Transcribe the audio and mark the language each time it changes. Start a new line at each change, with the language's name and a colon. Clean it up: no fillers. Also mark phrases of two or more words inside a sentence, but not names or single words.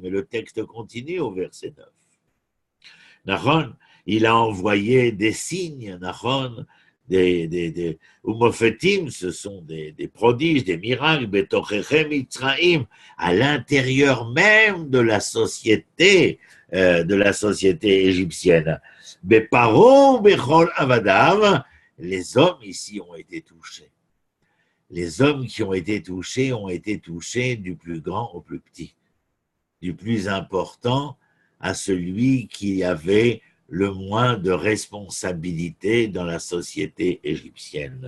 French: Et le texte continue au verset 9. Nahon, il a envoyé des signes, Nahon, des umofetim, ce sont des prodiges, des miracles,
Hebrew: בתוככי מצרים,
French: à l'intérieur même de la société égyptienne.
Hebrew: בפרעה בכל עבדיו,
French: les hommes ici ont été touchés. Les hommes qui ont été touchés du plus grand au plus petit, du plus important à celui qui avait le moins de responsabilité dans la société égyptienne.